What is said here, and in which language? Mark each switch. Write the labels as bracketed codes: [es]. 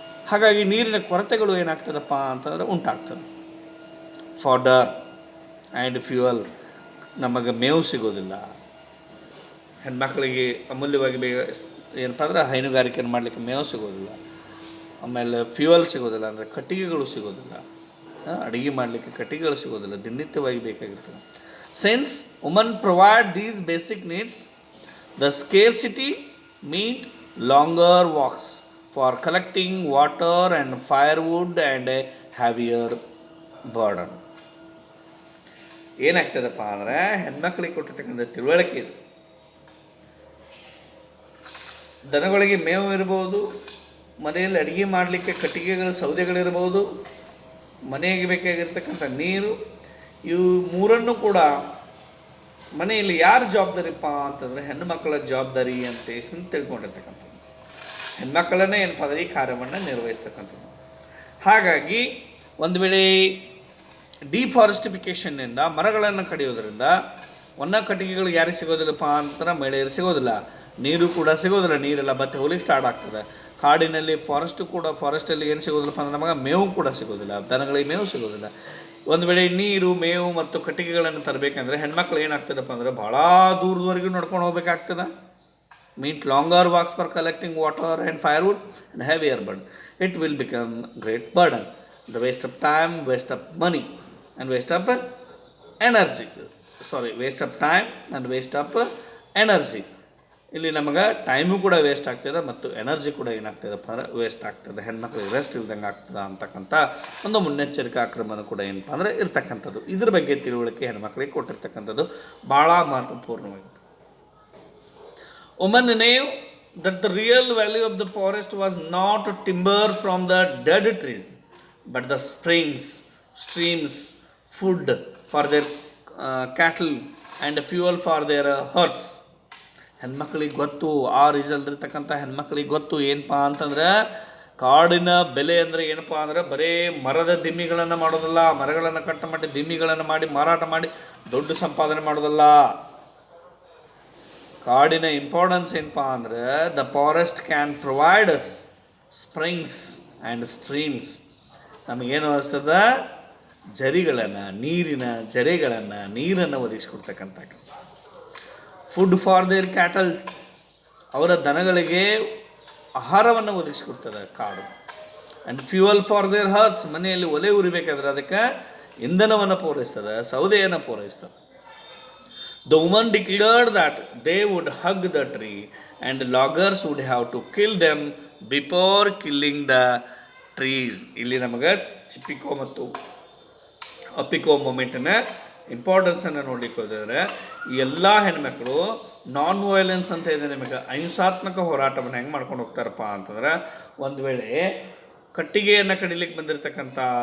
[kn] ಹಾಗಾಗಿ ನೀರಿನ ಕೊರತೆಗಳು ಏನಾಗ್ತದಪ್ಪ ಅಂತಂದರೆ ಉಂಟಾಗ್ತದೆ. [en] fodder and fuel, [kn] ನಮಗೆ ಮೇವು ಸಿಗೋದಿಲ್ಲ. ಹೆಣ್ಮಕ್ಳಿಗೆ ಅಮೂಲ್ಯವಾಗಿ ಏನಪ್ಪ ಅಂದ್ರೆ ಹೈನುಗಾರಿಕೆಯನ್ನು ಮಾಡಲಿಕ್ಕೆ ಮೇವು ಸಿಗೋದಿಲ್ಲ. ಆಮೇಲೆ ಫ್ಯೂಯಲ್ ಸಿಗೋದಿಲ್ಲ, ಅಂದರೆ ಕಟ್ಟಿಗೆಗಳು ಸಿಗೋದಿಲ್ಲ. ಅಡುಗೆ ಮಾಡಲಿಕ್ಕೆ ಕಟ್ಟಿಗೆಗಳು ಸಿಗೋದಿಲ್ಲ, ದಿನನಿತ್ಯವಾಗಿ ಬೇಕಾಗಿರ್ತದೆ. [en] Since women provide these basic needs, the scarcity meant longer walks for collecting water and firewood and a heavier burden. [kn] ಏನಾಗ್ತದಪ್ಪ ಅಂದರೆ ಹೆಣ್ಮಕ್ಳಿಗೆ ಕೊಟ್ಟಿರ್ತಕ್ಕಂಥ ತಿಳುವಳಿಕೆ ಇದು. ದನಗಳಿಗೆ ಮೇವು ಇರ್ಬೋದು, ಮನೆಯಲ್ಲಿ ಅಡುಗೆ ಮಾಡಲಿಕ್ಕೆ ಕಟ್ಟಿಗೆಗಳು ಸೌದೆಗಳಿರ್ಬೋದು, ಮನೆಗೆ ಬೇಕಾಗಿರ್ತಕ್ಕಂಥ ನೀರು, ಇವು ಮೂರನ್ನು ಕೂಡ ಮನೆಯಲ್ಲಿ ಯಾರು ಜವಾಬ್ದಾರಿಪ್ಪ ಅಂತಂದರೆ ಹೆಣ್ಣು ಮಕ್ಕಳ ಜವಾಬ್ದಾರಿ ಅಂತ ತಿಳ್ಕೊಂಡಿರ್ತಕ್ಕಂಥದ್ದು. ಹೆಣ್ಮಕ್ಕಳನ್ನೇ ಏನಪ್ಪ ಅಂದರೆ ಈ ಕಾರ್ಯವನ್ನು ನಿರ್ವಹಿಸ್ತಕ್ಕಂಥದ್ದು. ಹಾಗಾಗಿ ಒಂದು ವೇಳೆ ಡಿಫಾರೆಸ್ಟಿಫಿಕೇಷನ್ನಿಂದ ಮರಗಳನ್ನು ಕಡಿಯೋದ್ರಿಂದ ಒಣ ಕಟ್ಟಿಗೆಗಳು ಯಾರಿಗೆ ಸಿಗೋದಿಲ್ಲಪ್ಪ ಅಂತಂದ್ರೆ ಮಹಿಳೆಯರು ಸಿಗೋದಿಲ್ಲ, ನೀರು ಕೂಡ ಸಿಗೋದಿಲ್ಲ, ನೀರೆಲ್ಲ ಬತ್ತೆ ಹೋಗ್ಲಿಕ್ಕೆ ಸ್ಟಾರ್ಟ್ ಆಗ್ತದೆ. ಕಾಡಿನಲ್ಲಿ ಫಾರೆಸ್ಟಲ್ಲಿ ಏನು ಸಿಗೋದಿಲ್ಲಪ್ಪ ಅಂದ್ರೆ ನಮಗೆ ಮೇವು ಕೂಡ ಸಿಗೋದಿಲ್ಲ, ದನಗಳಿಗೆ ಮೇವು ಸಿಗೋದಿಲ್ಲ. ಒಂದು ವೇಳೆ ನೀರು, ಮೇವು ಮತ್ತು ಕಟ್ಟಿಗೆಗಳನ್ನು ತರಬೇಕಂದ್ರೆ ಹೆಣ್ಮಕ್ಳು ಏನಾಗ್ತದಪ್ಪ ಅಂದರೆ ಭಾಳ ದೂರದವರೆಗೂ ನಡ್ಕೊಂಡು ಹೋಗ್ಬೇಕಾಗ್ತದೆ. [en] means longer walks for collecting water and firewood and heavier burden. It will become great burden. The waste of time, waste of money and waste of energy. Waste of time and waste of energy. [kn] ಇಲ್ಲಿ ನಮಗೆ time ಕೂಡ waste ಆಗ್ತದೆ ಮತ್ತು energy ಕೂಡ ಏನಾಗ್ತದಪ್ಪ ಅಂದರೆ waste ಆಗ್ತದೆ. ಹೆಣ್ಮಕ್ಳಿಗೆ rest ಇಲ್ದಂಗೆ ಆಗ್ತದೆ ಅಂತಕ್ಕಂಥ ಒಂದು ಮುನ್ನೆಚ್ಚರಿಕಾ ಕ್ರಮನೂ ಕೂಡ ಏನಪ್ಪ ಅಂದರೆ ಇರ್ತಕ್ಕಂಥದ್ದು. ಇದ್ರ ಬಗ್ಗೆ ತಿಳುವಳಿಕೆ ಹೆಣ್ಮಕ್ಳಿಗೆ ಕೊಟ್ಟಿರ್ತಕ್ಕಂಥದ್ದು ಭಾಳ ಮಹತ್ವಪೂರ್ಣವಾಗಿದೆ. [en] Women knew that the real value of the forest was not timber from the dead trees, but the springs, streams, food for their cattle and fuel for their herds. [kn] ಹೆಣ್ಮಕ್ಳಿಗೆ ಗೊತ್ತು, ಆ ರೀಸಲ್ದಿರ್ತಕ್ಕಂಥ ಹೆಣ್ಮಕ್ಳಿಗೆ ಗೊತ್ತು ಏನಪ್ಪ ಅಂತಂದ್ರೆ ಕಾಡಿನ ಬೆಲೆ ಅಂದರೆ ಏನಪ್ಪ ಅಂದರೆ ಬರೀ ಮರದ ದಿಮ್ಮಿಗಳನ್ನು ಮಾಡೋದಲ್ಲ, ಮರಗಳನ್ನು ಕಟ್ ಮಾಡಿ ದಿಮ್ಮಿಗಳನ್ನು ಮಾಡಿ ಮಾರಾಟ ಮಾಡಿ ದೊಡ್ಡ ಸಂಪಾದನೆ ಮಾಡೋದಲ್ಲ. ಕಾಡಿನ ಇಂಪಾರ್ಟೆನ್ಸ್ ಏನಪ್ಪ ಅಂದರೆ [en] The forest can provide us springs and streams. [kn] ನಮಗೇನು ಅನಿಸ್ತದ, ಜರಿಗಳನ್ನು, ನೀರಿನ ಜರೆಗಳನ್ನು, ನೀರನ್ನು ಒದಗಿಸ್ಕೊಡ್ತಕ್ಕಂಥ ಕೆಲಸ. [en] food for their cattle, [kn] ಅವರ ದನಗಳಿಗೆ ಆಹಾರವನ್ನು ಒದಗಿಸ್ಕೊಡ್ತದೆ ಕಾಡು. [en] and fuel for their hearths, [kn] ಮನೆಯಲ್ಲಿ ಒಲೆ ಉರಿಬೇಕಾದ್ರೆ ಅದಕ್ಕೆ ಇಂಧನವನ್ನು ಪೂರೈಸ್ತದೆ, ಸೌದೆಯನ್ನು ಪೂರೈಸ್ತದೆ. [en] The woman declared that they would hug the tree and loggers would have to kill them before killing the trees. [kn] ಇಲ್ಲಿ ನಮಗೆ ಚಿಪ್ಪಿಕೋ ಮತ್ತು ಅಪ್ಪಿಕೋ ಮೂಮೆಂಟಿನ ಇಂಪಾರ್ಟೆನ್ಸನ್ನು ನೋಡಲಿಕ್ಕೆ ಹೋದರೆ ಈ ಎಲ್ಲ ಹೆಣ್ಮಕ್ಳು ನಾನ್ ವೈಲೆನ್ಸ್ ಅಂತ ಇದೆ ನಿಮಗೆ, ಅಹಿಂಸಾತ್ಮಕ ಹೋರಾಟವನ್ನು ಹೆಂಗೆ ಮಾಡ್ಕೊಂಡು ಹೋಗ್ತಾರಪ್ಪ ಅಂತಂದ್ರೆ, ಒಂದು ವೇಳೆ ಕಟ್ಟಿಗೆಯನ್ನು ಕಡಿಲಿಕ್ಕೆ ಬಂದಿರತಕ್ಕಂಥ,